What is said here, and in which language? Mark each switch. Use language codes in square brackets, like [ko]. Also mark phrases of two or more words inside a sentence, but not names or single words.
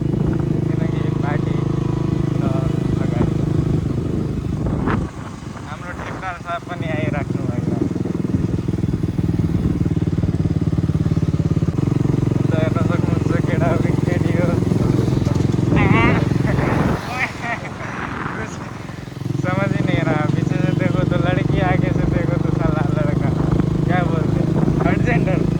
[ne] साहब पनि आइराख्नु भएको हेर्न सक्नुहुन्छ केटा केटी हो [hi] समझ ही नहीं रहा पीछे से देखो तो लड़की आगे से देखो तो साला लड़का क्या बोलते [en] third gender